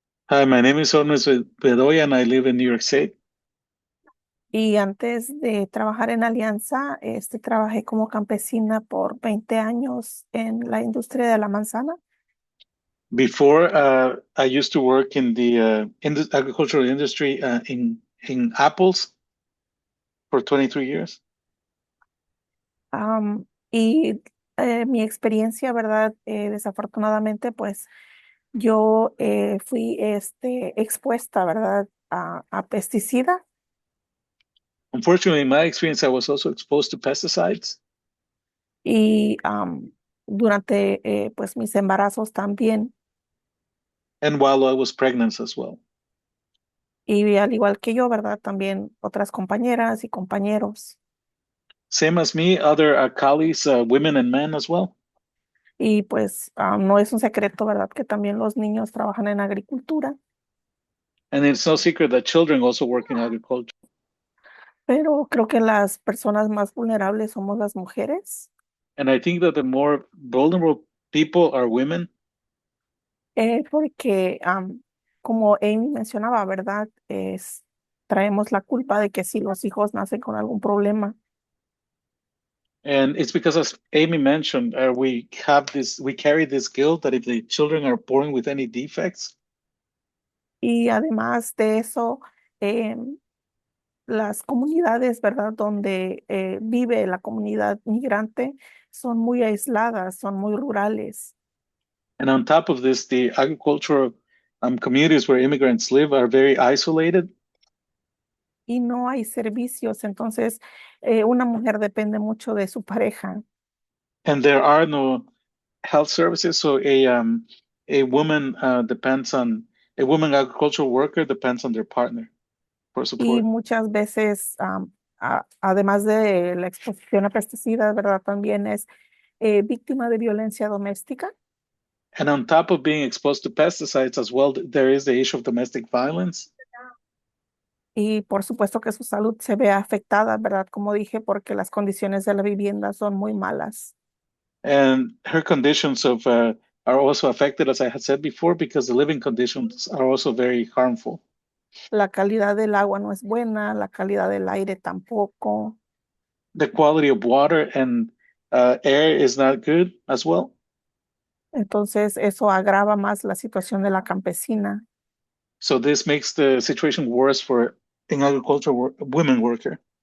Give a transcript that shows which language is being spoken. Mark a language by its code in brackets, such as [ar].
[en] Hi, my name is Ormes Bedoya and I live in New York State. [es] Y antes de trabajar en Alianza, trabajé como campesina por 20 años en la industria de la manzana. [en] Before, I used to work in the agricultural industry in apples for 23 years. [es] Y mi experiencia, ¿verdad? Desafortunadamente, pues yo fui expuesta, ¿verdad? A pesticidas. [en] Unfortunately, in my experience, I was also exposed to pesticides. [es] Y durante pues mis embarazos también. [en] And while I was pregnant as well. [es] Y al igual que yo, ¿verdad? También otras compañeras y compañeros. [en] Same as me, other colleagues, women and men as well. [es] Y pues no es un secreto, ¿verdad? Que también los niños trabajan en agricultura. [en] And it's no secret that children also work in agriculture. [es] Pero creo que las personas más vulnerables somos las mujeres. [en] And I think that the more vulnerable people are women. [es] Porque como Amy mencionaba, ¿verdad? Traemos la culpa de que si los hijos nacen con algún problema. [en] And it's because, as Amy mentioned, we carry this guilt that if the children are born with any defects. [es] Y además de eso, las comunidades, ¿verdad? Donde vive la comunidad migrante son muy aisladas, son muy rurales. [en] And on top of this, the agricultural communities where immigrants live are very isolated. [es] Y no hay servicios, entonces una mujer depende mucho de su pareja. [en] And there are no health services, so a woman a woman agricultural worker depends on their partner for [es] Y [en] support. [es] muchas veces, además de la exposición a pesticidas, ¿verdad? También es víctima de violencia doméstica. [en] And on top of being exposed to pesticides as well, there is the issue of domestic violence. [es] Y por supuesto que su salud se ve afectada, ¿verdad? Como dije, porque las condiciones de la vivienda son muy malas. [en] And her conditions are also affected, as I had said before, because the living conditions are also very harmful. [es] La calidad del agua no es buena, la calidad del aire tampoco. [en] The quality of water and air is not good as well. [es] Entonces eso agrava más la situación de la campesina. [en] So this makes the situation worse for an agricultural women worker.